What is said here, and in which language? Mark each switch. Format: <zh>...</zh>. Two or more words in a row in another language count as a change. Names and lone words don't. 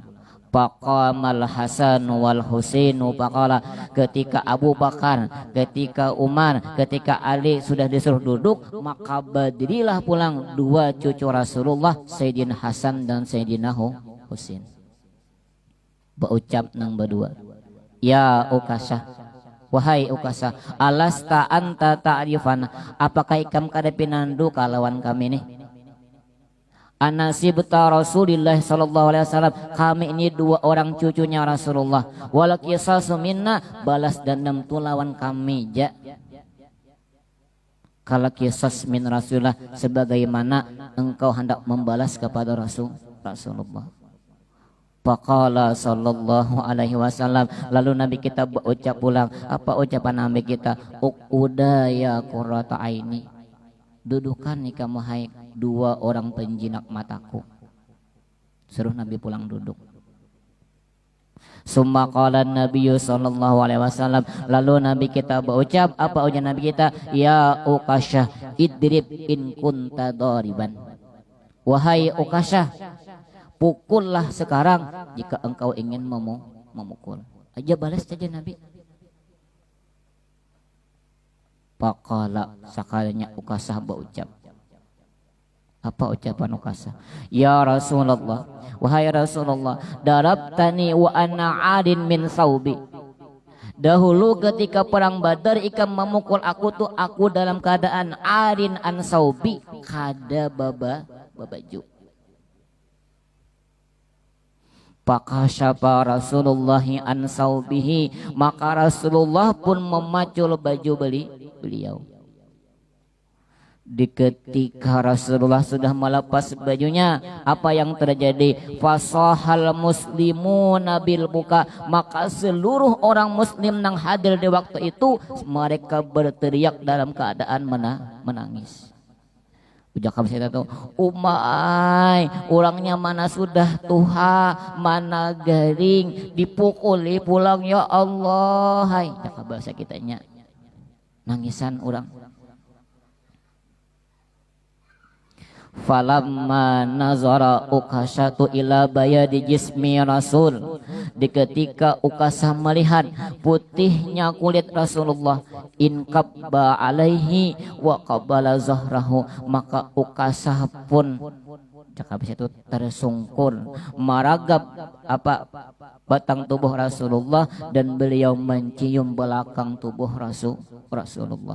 <ar>فقام الحسن والحسين فقال,</ar> <bjn>ketika Abu Bakar, ketika Umar, ketika Ali sudah disuruh duduk, maka berdirilah pulang dua cucu Rasulullah, Sayyidina Hasan dan Sayyidina Husain. Berucap nang berdua, ya Ukasha, wahai Ukasha,</bjn> <ar>ألست أنت تعرفنا,</ar> <bjn>apakah ikam kada pinandu kalawan kami nih?</bjn> <ar>أنسبطا رسول الله صلى الله عليه وسلم,</ar> <bjn>kami ini dua orang cucunya Rasulullah,</bjn> <ar>والقصاص منا,</ar> <bjn>balas dendam tu lawan kami ja. Kalau</bjn> <ar>قصاص من رسول الله,</ar> <bjn>sebagaimana engkau hendak membalas kepada Rasulullah.</bjn> <ar>فقال صلى الله عليه وسلم,</ar> <bjn>lalu Nabi kita berucap pulang, apa ucapan Nabi kita?</bjn> <ar>اقعدا يا قرة عيني,</ar> <bjn>dudukan nih kamu hai dua orang penjinak mataku. Suruh Nabi pulang duduk.</bjn> <ar>ثم قال النبي صلى الله عليه وسلم,</ar> <bjn>lalu Nabi kita berucap, apa ucapan Nabi kita?</bjn> <ar>يا عكاشة اضرب إن كنت ضاربا,</ar> <bjn>wahai Ukasha, pukullah sekarang jika engkau ingin memukul. Aja balas saja Nabi. Faqala sakalinya Ukasah berucap. Apa ucapan Ukasah?</bjn> <ar>يا رسول الله,</ar> <bjn>wahai Rasulullah,</bjn> <ar>ضربتني وأنا عاد من ثوبي.</ar> <bjn>Dahulu ketika perang Badar ikam memukul aku tuh aku dalam keadaan</bjn> <ar>عاد عن ثوبي,</ar> <bjn>kada babaju.</bjn> <ar>فكشف رسول الله عن ثوبه,</ar> <bjn>maka Rasulullah pun memacul baju beliau. Di ketika Rasulullah sudah melepas bajunya, apa yang terjadi?</bjn> <ar>فصاح المسلمون بالبكاء,</ar> <bjn>maka seluruh orang muslim yang hadir di waktu itu mereka berteriak dalam keadaan menangis. Ujak kami saya tahu, umai orangnya mana sudah tuha, mana garing, dipukuli pulang ya Allah. Hai, cakap bahasa kitanya, nangisan orang.</bjn> <ar>فلما نظر عكاشة إلى بياض جسم الرسول,</ar> <bjn>di ketika Ukasah melihat putihnya kulit Rasulullah,</bjn> <ar>انكب عليه وقبل ظهره,</ar> <bjn>maka Ukasah pun cakap itu tersungkur maragap apa batang tubuh Rasulullah dan beliau mencium belakang tubuh Rasulullah.</bjn>